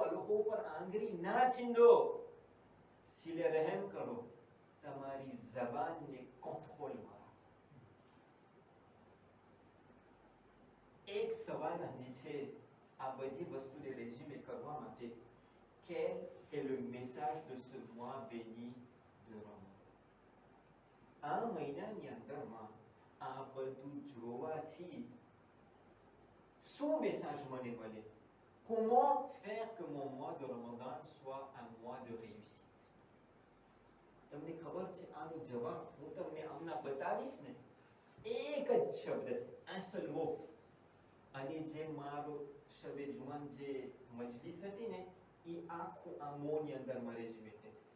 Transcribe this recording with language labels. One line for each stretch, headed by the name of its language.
Gujarati: આ લોકો ઉપર આંગળી ના ચીંધો, સિલે રહેમ કરો, તમારી જબાનને કંટ્રોલમાં રાખો. એક સવાલ હજી છે આ બધી વસ્તુને રેઝ્યુમે કરવા માટે.
French: Quel est le message de ce mois béni de Ramadan?
Gujarati: આ મહિનાની અંદરમાં આ બધું જોવાથી શું મેસેજ મને મળે?
French: Comment faire que mon mois de Ramadan soit un mois de réussite?
Gujarati: તમને ખબર છે આનો જવાબ હું તમને હમણાં બતાવીશ ને, એક જ શબ્દ છે,
French: un seul mot.
Gujarati: અને જે મારો શબે જુમાન જે મજલિસ હતી ને, એ આખું આ મોની અંદરમાં રેઝ્યુમે થાય છે.